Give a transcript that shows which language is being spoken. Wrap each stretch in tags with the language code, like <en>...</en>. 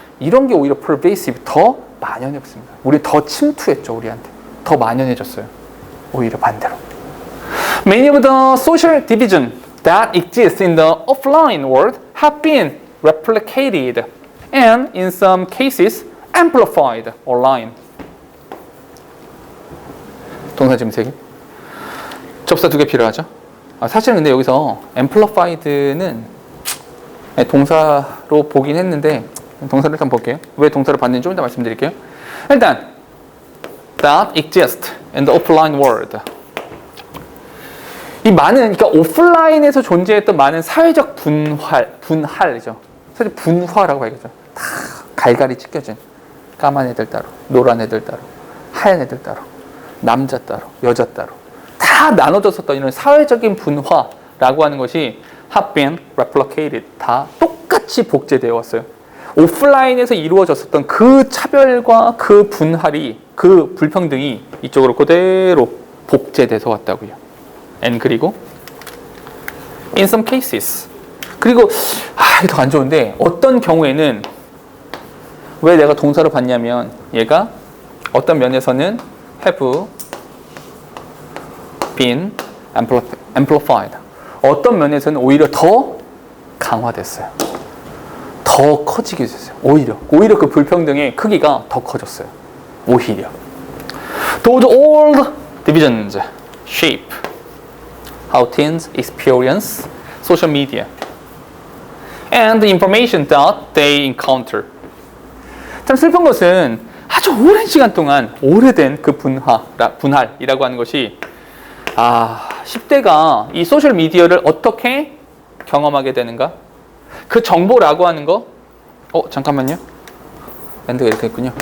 <ko>이런 게 오히려 pervasive, 더 만연했습니다. 우리 더 침투했죠. 우리한테 더 만연해졌어요. 오히려 반대로.</ko> <en>Many of the social division that exist in the offline world have been replicated and in some cases amplified online.</en> <ko>동사 지금 3개. 접사 2개 필요하죠. 사실은 근데 여기서 amplified는 동사로 보긴 했는데 동사를 일단 볼게요. 왜 동사를 봤는지 좀 이따 말씀드릴게요. 일단</ko> <en>that exist in the offline world.</en> <ko>이 많은, 그러니까 오프라인에서 존재했던 많은 사회적 분할이죠. 사실 분화라고 봐야겠죠. 다 갈갈이 찢겨진 까만 애들 따로, 노란 애들 따로, 하얀 애들 따로, 남자 따로, 여자 따로 다 나눠졌었던 이런 사회적인 분화라고 하는 것이</ko> <en>have been replicated,</en> <ko>다 똑같이 복제되어 왔어요. 오프라인에서 이루어졌었던 그 차별과 그 분할이, 그 불평등이 이쪽으로 그대로 복제돼서 왔다고요. And 그리고</ko> <en>in some cases,</en> <ko>그리고 이게 더 안 좋은데 어떤 경우에는 왜 내가 동사로 봤냐면 얘가 어떤 면에서는</ko> <en>have been amplified,</en> <ko>어떤 면에서는 오히려 더 강화됐어요. 더 커지게 됐어요. 오히려 그 불평등의 크기가 더 커졌어요. 오히려.</ko> <en>Those old divisions shape how teens experience social media and the information that they encounter.</en> <ko>참 슬픈 것은 아주 오랜 시간 동안 오래된 그 분할이라고 하는 것이 10대가 이 소셜 미디어를 어떻게 경험하게 되는가? 그 정보라고 하는 거, 잠깐만요. and가 이렇게 있군요.</ko>